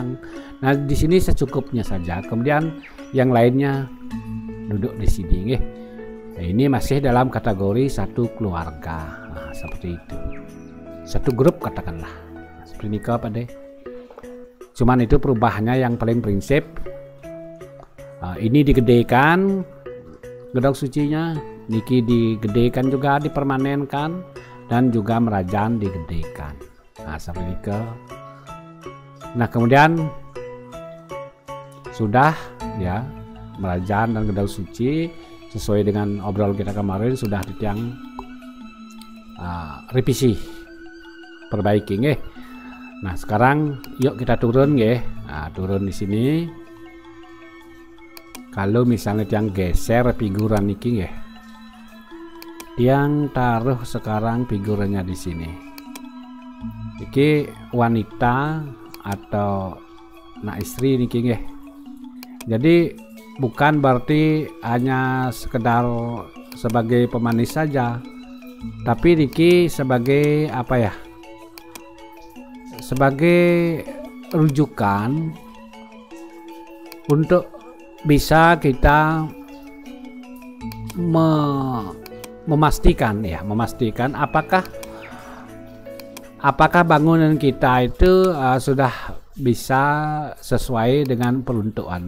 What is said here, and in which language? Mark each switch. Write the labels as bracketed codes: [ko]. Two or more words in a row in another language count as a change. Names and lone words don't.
[id] Nah, di sini secukupnya saja. Kemudian yang lainnya duduk di sini. Nah, ini masih dalam kategori satu keluarga. Nah, seperti itu. Satu grup katakanlah. Seperti ini Pak De. Cuman itu perubahannya yang paling prinsip. Ini digedekan gedong sucinya, niki digedekan juga, dipermanenkan, dan juga Merajan digedekan. Nah, seperti itu. Nah, kemudian sudah ya Merajan dan gedong suci sesuai dengan obrol kita kemarin sudah ditiang revisi, perbaiki nggih. Nah, sekarang yuk kita turun nggih. Nah, turun di sini. Kalau misalnya tiang geser figuran niki nggih. Tiang taruh sekarang figurannya di sini. Iki wanita atau [ban] nak istri niki nggih. [id] Jadi bukan berarti hanya sekedar sebagai pemanis saja. tapi niki sebagai apa ya, sebagai rujukan untuk bisa kita memastikan apakah bangunan kita itu sudah bisa sesuai dengan peruntukan.